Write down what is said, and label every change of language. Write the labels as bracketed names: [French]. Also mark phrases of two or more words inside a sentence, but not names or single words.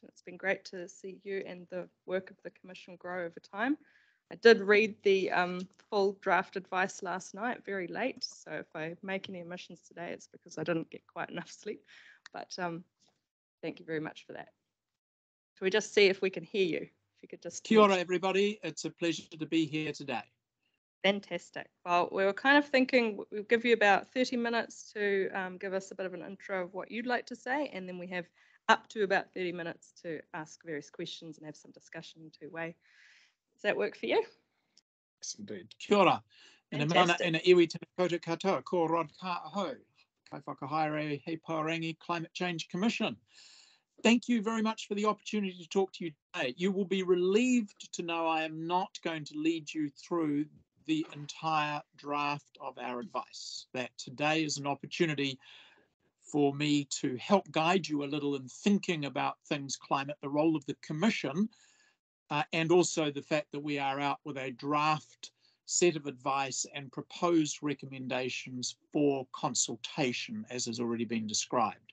[English] It's been great to see you and the work of the Commission grow over time. I did read the full draft advice last night, very late. So if I make any omissions today, it's because I didn't get quite enough sleep. But thank you very much for that. Can we just see if we can hear you? If you could just. [Māori] Kia ora, [English] everybody. It's a pleasure to be here today. Fantastic. Well, we were kind of thinking we'll give you about 30 minutes to give us a bit of an intro of what you'd like to say, and then we have up to about 30 minutes to ask various questions and have some discussion two-way. Does that work for you? Yes, indeed. [Māori] Kia ora. Ina mana ina iwi tena koutou katoa, ko Rod Carr ahau. Kai whakahaere he Rangi Climate Change Commission. [English] Thank you very much for the opportunity to talk to you today. You will be relieved to know I am not going to lead you through the entire draft of our advice. That today is an opportunity for me to help guide you a little in thinking about things climate, the role of the Commission, and also the fact that we are out with a draft set of advice and proposed recommendations for consultation, as has already been described.